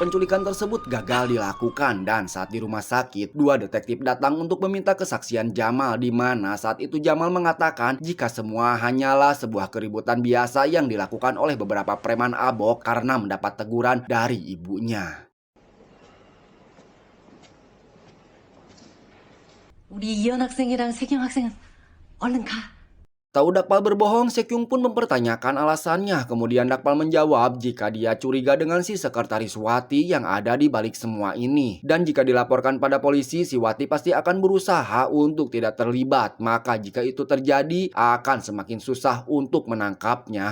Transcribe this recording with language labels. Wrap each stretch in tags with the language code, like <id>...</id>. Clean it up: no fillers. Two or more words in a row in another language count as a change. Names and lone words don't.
<id>penculikan tersebut gagal dilakukan, dan saat di rumah sakit, dua detektif datang untuk meminta kesaksian Jamal, di mana saat itu Jamal mengatakan jika semua hanyalah sebuah keributan biasa yang dilakukan oleh beberapa preman abok karena mendapat teguran dari ibunya.</id> <ko>우리 이현 학생이랑 세경 학생은 얼른 가.</ko> <id>Tahu Dakpal berbohong, Sekyung pun mempertanyakan alasannya. Kemudian Dakpal menjawab jika dia curiga dengan si sekretaris Wati yang ada di balik semua ini. Dan jika dilaporkan pada polisi, si Wati pasti akan berusaha untuk tidak terlibat. Maka jika itu terjadi, akan semakin susah untuk menangkapnya.</id>